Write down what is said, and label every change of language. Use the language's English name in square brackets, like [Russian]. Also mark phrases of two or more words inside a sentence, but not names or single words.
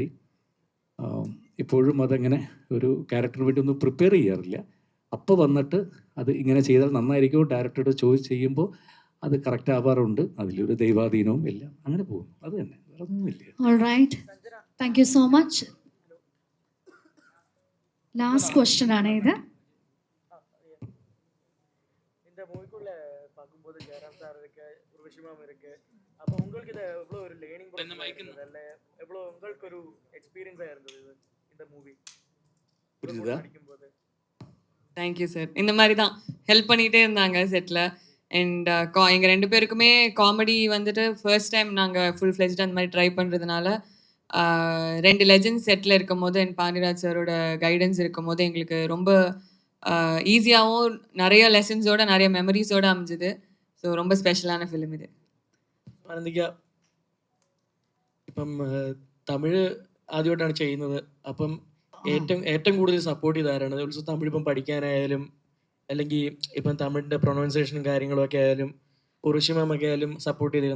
[Malayalam] ഇപ്പോഴും അതങ്ങനെ ഒരു ക്യാരക്ടറിന് വേണ്ടി ഒന്നും പ്രിപ്പയർ ചെയ്യാറില്ല. അപ്പോൾ വന്നിട്ട് അത് ഇങ്ങനെ ചെയ്താൽ നന്നായിരിക്കും ഡയറക്ടറോട് ചോദിച്ച് ചെയ്യുമ്പോൾ അത് കറക്റ്റ് ആവാറുണ്ട്. അതിലൊരു ദൈവാധീനവും എല്ലാം അങ്ങനെ പോകുന്നു. അത് തന്നെ, വേറെ ഒന്നുമില്ല. [English] All right, thank you so much. Last question ആണ് ഇത്. [Tamil] இந்த மூவிக்குள்ள பார்க்கும்போது ஜெயராம் சார் இருக்கு, உர்வஷி மேம் இருக்கு. அப்போ உங்களுக்கு இது எவ்வளோ ஒரு [English] learning process [Tamil] இல்லை, எவ்வளோ உங்களுக்கு ஒரு எக்ஸ்பீரியன்ஸாக இருந்தது இது இந்த மூவி புரியுதா? நடிக்கும்போது? [English] Thank you sir. [Tamil] இந்த மாதிரி தான் ஹெல்ப் பண்ணிகிட்டே இருந்தாங்க செட்டில். அண்ட் எங்கள் 2 பேருக்குமே காமெடி வந்துட்டு ஃபர்ஸ்ட் டைம் நாங்கள் [English] full fledged [Tamil] அந்த மாதிரி ட்ரை பண்ணுறதுனால 2 லெஜெண்ட்ஸ் செட்டில் இருக்கும் போது அண்ட் பாண்டியராஜ் சாரோட கைடன்ஸ் இருக்கும் போது எங்களுக்கு ரொம்ப ஈஸியாகவும் நிறைய லெசன்ஸோட நிறைய மெமரிஸோட அமைஞ்சுது. ஸோ ரொம்ப ஸ்பெஷலான ஃபிலிம் இது. [Malayalam] ആനന്ദിക്ക, ഇപ്പം തമിഴ് ആദ്യമായിട്ടാണ് ചെയ്യുന്നത്. അപ്പം ഏറ്റവും കൂടുതൽ സപ്പോർട്ട് ചെയ്താരാണ്? ഓൾസോ തമിഴ് ഇപ്പം പഠിക്കാനായാലും അല്ലെങ്കിൽ ഇപ്പം തമിഴിൻ്റെ പ്രൊനൗൺസിയേഷനും കാര്യങ്ങളും ഒക്കെ ആയാലും ഉർവശി മാം ഒക്കെ ആയാലും സപ്പോർട്ട് ചെയ്തിരുന്നു.